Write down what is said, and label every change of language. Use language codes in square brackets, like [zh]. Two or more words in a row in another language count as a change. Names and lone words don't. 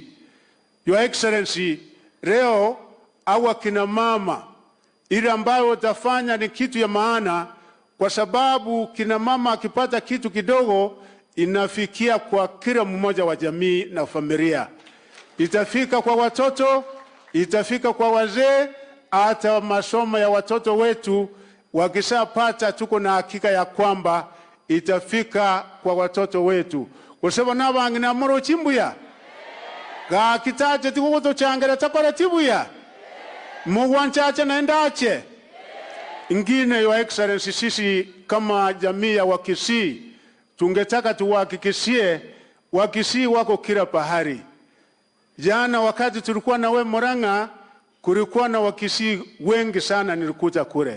[en] Your Excellency, [sw] leo awa kina mama, ile ambayo utafanya ni kitu ya maana, kwa sababu kina mama akipata kitu kidogo inafikia kwa kila mmoja wa jamii na familia. Itafika kwa watoto, itafika kwa wazee, hata masomo ya watoto wetu wakishapata, tuko na hakika ya kwamba itafika kwa watoto wetu. [guz] Kusema na bangina moro chimbuya ga kitaje tikugoto changera takora tibuya mugwanchache naendache ingine. [en] Your Excellency, [sw] sisi kama jamii ya Wakisii tungetaka tuwahakikishie Wakisii wako kila pahari. Jana wakati tulikuwa na we Murang'a, kulikuwa na Wakisii wengi sana nilikuta kule.